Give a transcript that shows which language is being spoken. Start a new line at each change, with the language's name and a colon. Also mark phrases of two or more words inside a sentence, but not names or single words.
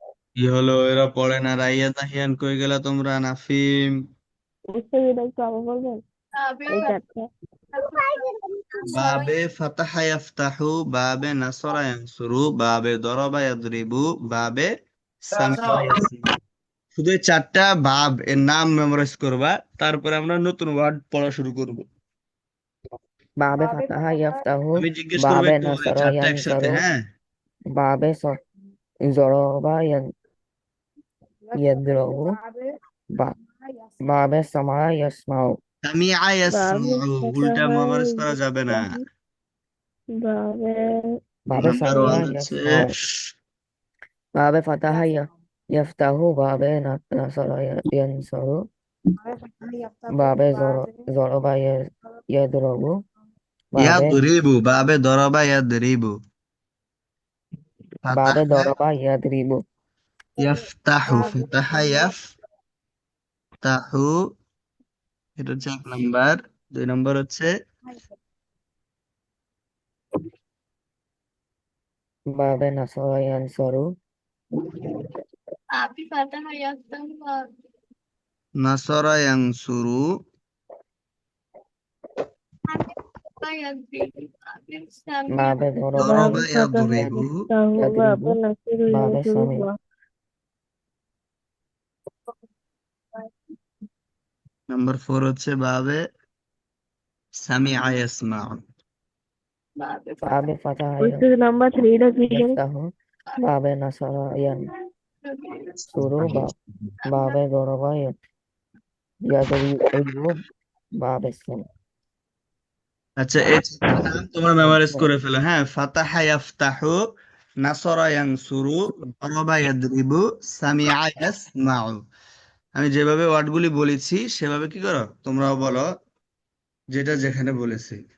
Bangla: কি হলো, এরা পড়ে না? রাইয়া তাহিয়ান কই গেলা তোমরা? নাফিম, মুস্তাফিদ একটু আবার বলবেন
Arabic: বাবে
Bangla: এই চারটে
Arabic: باب فتح يفتح، باب نصر ينصر، باب ضرب يضرب، باب سمع يسمع.
Bangla: শুধু এই চারটা ভাব এর নাম মেমোরাইজ করবা, তারপরে আমরা নতুন ওয়ার্ড পড়া শুরু করব।
Arabic: বাবে বাবে ফাতাহা ফাতাহা ইয়াফতাহু,
Bangla: আমি জিজ্ঞেস করবো
Arabic: বাবে
Bangla: একটু এই
Arabic: নাসরা
Bangla: চারটা একসাথে,
Arabic: ইয়ানসারু,
Bangla: হ্যাঁ?
Arabic: باب ضرب يضرب, বাবে বা- ইয়াসমাউ باب سمع يسمع, সামিআ বাবে ইয়াসমাউ,
Bangla: উল্টা
Arabic: ফাতাহা
Bangla: মেমোরাইজ করা যাবে না।
Arabic: يفتح باب বাবে
Bangla: নাম্বার
Arabic: সামিয়া
Bangla: ওয়ান হচ্ছে
Arabic: يسمع، باب فتح ইয়াস يفتح، باب نصر ينصر, باب فتح يفتح বাবে বাবে ضرب يضرب، باب يضرب، باب ضرب يضرب, বাবে ফাতাহা ضرب يضرب, ইয়াফতাহু, বাবে ফাতাহা ফাতাহা ইয়াফতাহু,
Bangla: এটা হচ্ছে এক নাম্বার। দুই নাম্বার হচ্ছে
Arabic: باب نصر ينصر, باب فتح يفتح نصر ينصر, باب ضرب يضرب باب سمع باب ضرب দরাবা باب فتح ইয়াদরিবু। ইয়াফতাহু ইয়াদরিবু, باب نصر বাবে ইয়ানসুরু সামি
Bangla: নাম্বার ফোর হচ্ছে
Arabic: باب سمع يسمع. বাবে باب فتح
Bangla: উত্তর নাম্বার 3 টা কি জানি
Arabic: يفتح، باب نصر ينصر، باب ضرب يضرب، باب سمع
Bangla: আচ্ছা, এই চারটা নাম তোমরা মেমোরাইজ করে ফেলো, হ্যাঁ?
Arabic: فتح يفتح، نصر ينصر، ضرب يضرب، سمع يسمع.
Bangla: আমি যেভাবে ওয়ার্ডগুলি বলেছি সেভাবে কি করো তোমরাও বলো, যেটা যেখানে বলেছি।